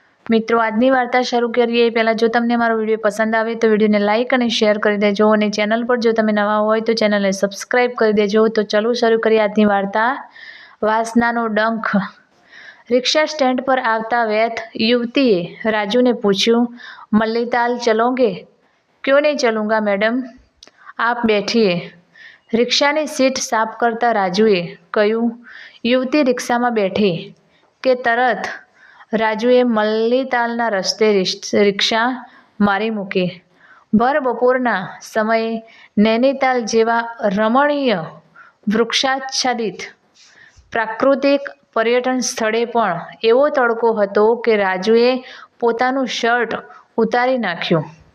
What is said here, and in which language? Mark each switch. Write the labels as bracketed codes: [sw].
[gu] મિત્રો, આજની વાર્તા શરૂ કરીએ પહેલાં જો તમને મારો વિડીયો પસંદ આવે તો વિડીયોને લાઇક અને શેર કરી દેજો, અને ચેનલ પર જો તમે નવા હોય તો ચેનલને સબસ્ક્રાઈબ કરી દેજો. તો ચલો શરૂ કરીએ આજની વાર્તા. વાસનાનો ડંખ. રિક્ષા સ્ટેન્ડ પર આવતા વેત યુવતીએ રાજુને પૂછ્યું, [hi] મલ્લીતાલ ચલોગે? ક્यों नहीं चलूँगा मैडम, आप बैठिए. [gu] રિક્ષાની સીટ સાફ કરતા રાજુએ કહ્યું. યુવતી રિક્ષામાં બેઠી કે તરત રાજુએ મલ્લીતાલના રસ્તે રિક્ષા મારી મૂકી. ભર બપોરના સમયે નૈનીતાલ જેવા રમણીય વૃક્ષાચ્છાદિત પ્રાકૃતિક પર્યટન સ્થળે પણ એવો તડકો હતો કે રાજુએ પોતાનું શર્ટ ઉતારી નાખ્યું.